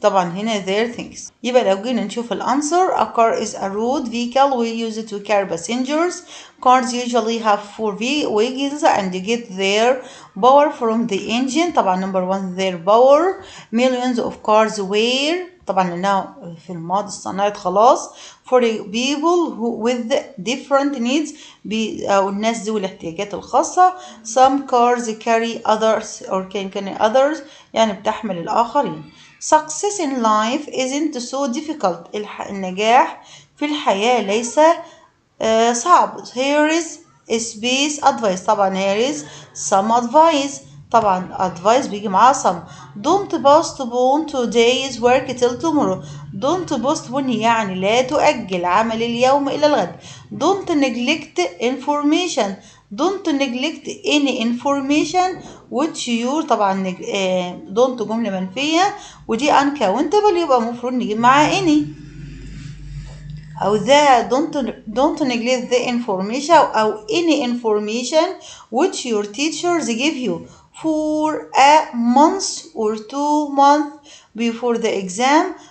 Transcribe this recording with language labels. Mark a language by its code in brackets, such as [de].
[ar] طبعا هنا [en] their things. [ar] يبقى لو جينا نشوف الأنسر [en] a car is a road vehicle we use it to carry passengers. Cars usually have 4 wheels and get their power from the engine. طبعا number 1 their power. Millions of cars were [ar] طبعا لأنها في الماضي اصطنعت خلاص [en] for people who with different needs [ar] أو الناس ذوي الاحتياجات الخاصة. [en] Some cars carry others or can carry others [ar] يعني بتحمل الآخرين. [en] Success in life isn't so difficult. [ar] النجاح في الحياة ليس صعب. [en] Here is space advice. طبعا here is some advice. [ar] طبعا advice بيجي معاها some. [en] Don't postpone today's work till tomorrow. Don't postpone [ar] يعني لا تؤجل عمل اليوم إلى الغد. [en] Don't neglect information. Don't neglect any information which you طبعا don't [ar] جملة منفية ودي [en] uncountable [ar] يبقى المفروض نجيب معاها [en] any أو the don't neglect the information أو any information which your teachers give you for a month or 2 months before the exam.